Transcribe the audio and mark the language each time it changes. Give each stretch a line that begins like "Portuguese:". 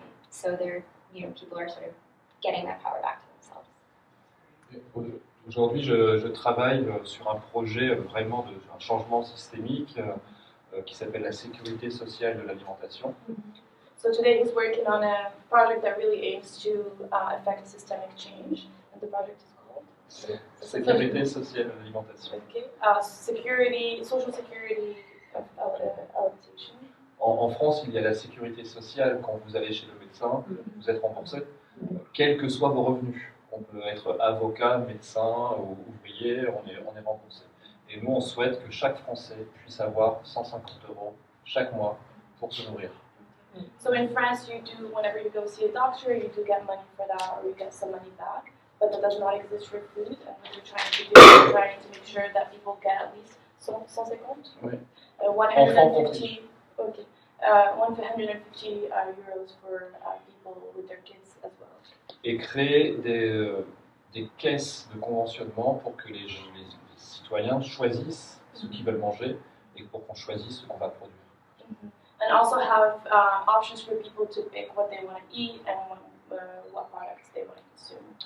English: So they're people are sort of getting that power back to themselves.
French: Aujourd'hui, je travaille sur un projet vraiment un changement systémique qui s'appelle la sécurité sociale de l'alimentation.
English: So today he's working on a project that really aims to affect systemic change, and the project is called
French: Sécurité sociale de l'alimentation.
English: Okay. Social security of alimentation.
French: En France, il y a la sécurité sociale. Quand vous allez chez le médecin, vous êtes remboursé, quels que soient vos revenus. On peut être avocat, médecin ou ouvrier, on est remboursé. Et nous, on souhaite que chaque Français puisse avoir 150 € chaque mois pour se nourrir.
English: So in France, whenever you go see a doctor, you do get money for that, or you get some money back. But that does not exist for food, and what we're trying to do is trying to make sure that people get at least 150.
French: Oui.
English: 150. Okay. 150 euros for people with their kids as well.
French: Et créer des caisses de conventionnement pour que les citoyens choisissent ce qu'ils veulent manger et pour qu'on choisisse ce qu'on va produire.
English: And also have options for people to pick what they want to eat and what products they want to consume.